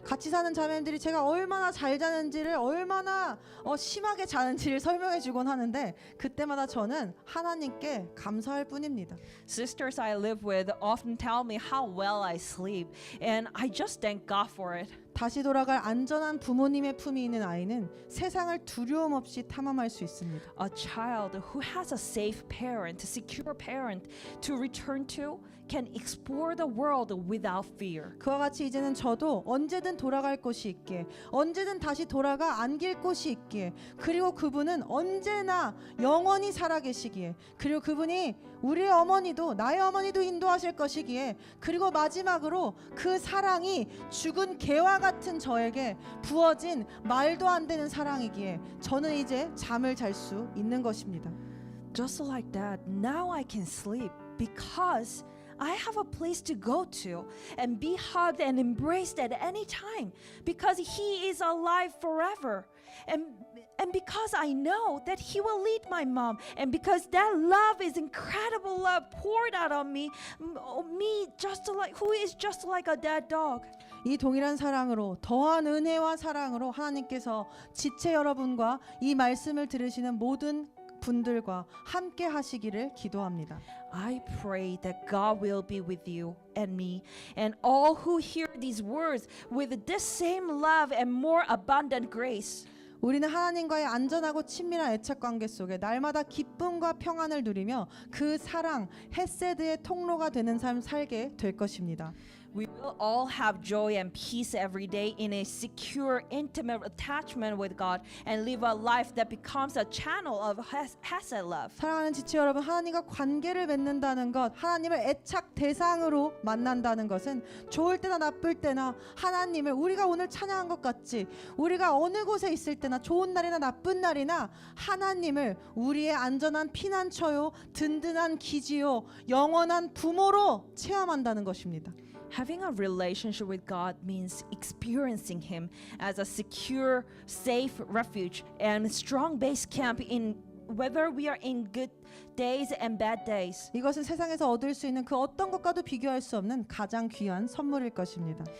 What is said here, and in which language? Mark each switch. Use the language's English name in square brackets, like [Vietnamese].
[Korean] 같이 사는 자매님들이 제가 얼마나 잘 자는지를 얼마나 심하게 자는지를 설명해 주곤 하는데 그때마다 저는 하나님께 감사할 뿐입니다. [English] Sisters I live with often tell me how well I sleep, and I just thank God for it. [Korean] 다시 돌아갈 안전한 부모님의 품이 있는 아이는 세상을 두려움 없이 탐험할 수 있습니다. [English] A child who has a safe parent, a secure parent to return to can explore the world without fear. [Korean] 그와 같이 이제는 저도 언제든 돌아갈 곳이 있기에 언제든 다시 돌아가 안길 곳이 있기에 그리고 그분은 언제나 영원히 살아계시기에 그리고 그분이 우리의 어머니도 나의 어머니도 인도하실 것이기에 그리고 마지막으로 그 사랑이 죽은 개와 같은 저에게 부어진 말도 안 되는 사랑이기에 저는 이제 잠을 잘 수 있는 것입니다. [English] Just like that, now I can sleep because I have a place to go to and be hugged and embraced at any time because He is alive forever. And because I know that He will lead my mom, and because that love is incredible love poured out on me, just like who is just like a dead dog. [Korean] 이 동일한 사랑으로 더한 은혜와 사랑으로 하나님께서 지체 여러분과 이 말씀을 들으시는 모든 분들과 함께 하시기를 기도합니다. [English] I pray that God will be with you and me and all who hear these words with this same love and more abundant grace. [Korean] 우리는 하나님과의 안전하고 친밀한 애착 관계 속에 날마다 기쁨과 평안을 누리며 그 사랑, 헤세드의 통로가 되는 삶 살게 될 것입니다. [English] We will all have joy and peace every day in a secure, intimate attachment with God and live a life that becomes a channel of Hesed love. [Korean] 사랑하는 지체 여러분, 하나님과 관계를 맺는다는 것, 하나님을 애착 대상으로 만난다는 것은 좋을 때나 나쁠 때나 하나님을 우리가 오늘 찬양한 것 같지 우리가 어느 곳에 있을 때나 좋은 날이나 나쁜 날이나 하나님을 우리의 안전한 피난처요, 든든한 기지요, 영원한 부모로 체험한다는 것입니다. [English] Having a relationship with God means experiencing Him as a secure, safe refuge and strong base camp in whether we are in good days and bad days. [Korean] 이것은 세상에서 얻을 수 있는 그 어떤 것과도 비교할 수 없는 가장 귀한 선물일 것입니다.